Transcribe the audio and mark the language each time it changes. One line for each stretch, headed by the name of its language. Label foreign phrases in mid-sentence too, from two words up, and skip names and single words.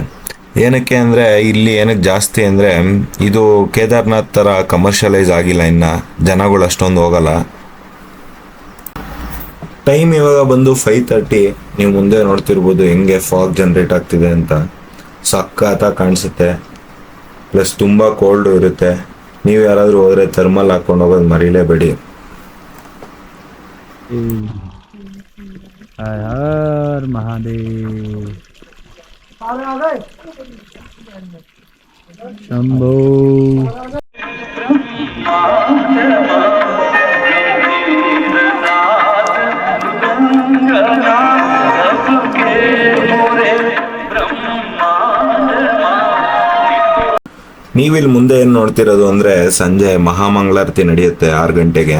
Kannada: ಏನಕ್ಕೆ ಅಂದರೆ ಇಲ್ಲಿ ಏನಕ್ಕೆ ಜಾಸ್ತಿ ಅಂದರೆ ಇದು ಕೇದಾರ್ನಾಥ್ ಥರ ಕಮರ್ಷಿಯಲೈಸ್ ಆಗಿಲ್ಲ, ಇನ್ನು ಜನಗಳು ಅಷ್ಟೊಂದು ಹೋಗಲ್ಲ. ಟೈಮ್ ಇವಾಗ ಬಂದು 5:30. ನೀವು ಮುಂದೆ ನೋಡ್ತಿರ್ಬೋದು ಹೆಂಗೆ ಫಾಗ್ ಜನರೇಟ್ ಆಗ್ತಿದೆ ಅಂತ. ಸಖತ್ತಾಗಿ ಕಾಣಿಸುತ್ತೆ. ಪ್ಲಸ್ ತುಂಬ ಕೋಲ್ಡು ಇರುತ್ತೆ. ನೀವು ಯಾರಾದರೂ ಹೋದರೆ ಥರ್ಮಲ್ ಹಾಕೊಂಡು ಹೋಗೋದು ಮರೀಲೇಬೇಡಿ.
Hindi: हर हर महादेव शंभो.
Kannada: ನೀವಿಲ್ಲಿ ಮುಂದೆ ಏನು ನೋಡ್ತಿರೋದು ಅಂದರೆ ಸಂಜೆ ಮಹಾಮಂಗಳಾರತಿ ನಡೆಯುತ್ತೆ 6 ಗಂಟೆಗೆ.